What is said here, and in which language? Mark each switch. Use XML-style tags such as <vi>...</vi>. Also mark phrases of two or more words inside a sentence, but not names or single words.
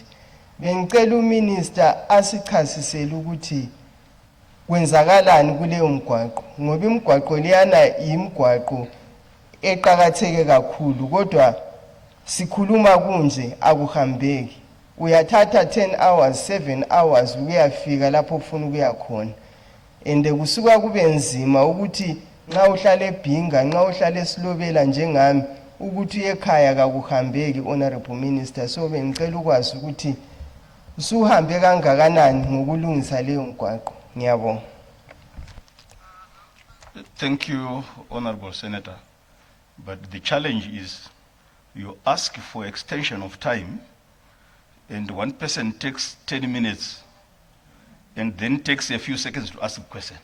<nd>Bengicela uMinister asichasisele ukuthi kwenzakalani kuleyo mgwaqo, ngoba imigwaqo leyana imigwaqo eqhakatheke kakhulu, kodwa sikhuluma kunje akuhambeki. Uyathatha 10 hours, 7 hours uyafika lapho ufuna ukuya khona. And kusuka kube nzima ukuthi nxa uhlala eBhinga, nxa uhlala eSilobela njengami, ukuthi ekhaya kakuhambeki,</nd> <en>Honorable Minister.</en> <nd>So bengicela ukwazi ukuthi usuhambe kangakanani ngokulungisa leyo mgwaqo. Ngiyabonga.</nd> <en>Thank you, Honorable Senator. But the challenge is you ask for extension of time and one person takes 10 minutes and then takes a few seconds to ask a question.</en>